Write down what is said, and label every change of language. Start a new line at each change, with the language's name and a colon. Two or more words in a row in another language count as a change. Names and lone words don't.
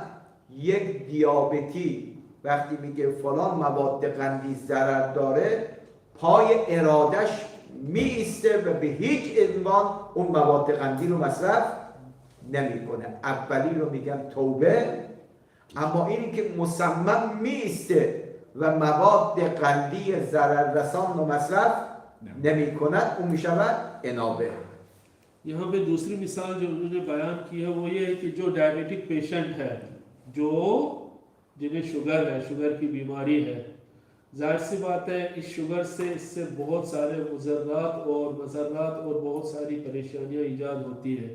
Persian: یک دیابتی وقتی میگه فلان مواد قندی ضرر داره، پای ارادش میسته و به هیچ عنوان اون مواد قندی رو مصرف نمیکنه. اولی رو میگم توبه، اما اینی که مصمم میسته و مواد قندی ضرر رسان رو مصرف نمیکند، اون میشود انابه.
Hindi: यहाँ पे दूसरी मिसाल जो उन्होंने बयान की है वो ये है कि जो
English: diabetic patient
Hindi: है, जो जिन्हें शुगर है, शुगर की बीमारी है, जाहिर सी बात है इस शुगर से इससे बहुत सारे मुज़र्रात और मज़र्रात और बहुत सारी परेशानियां ईजाद होती है।